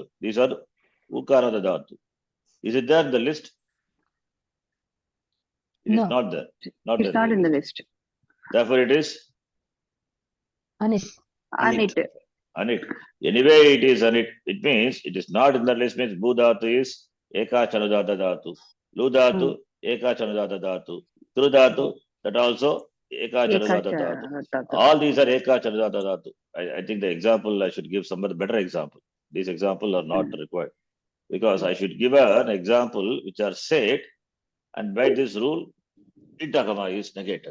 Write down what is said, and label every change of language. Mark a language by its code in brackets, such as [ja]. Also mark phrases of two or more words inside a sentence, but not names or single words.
[en] These are [sa] उकार धातु. [en] Is it there in the list? It No. is not there. Not It's there not in the list. Therefore, it is Anit. Anit. Anyway, it is Anit. It means it is not in the list. Means [sa] बु धातु [en] is [sa] एक चानुदात्त धातु। लु धातु, एक चानुदात्त धातु. [en] Tru Dhatu, that also [sa] एक चानुदात्त धातु. [en] All these are [sa] एक चानुदात्त धातु. [en] I think the example I should give some better example. These examples are not required. Because I should give an example which are said, and by this rule, Itagama is negated.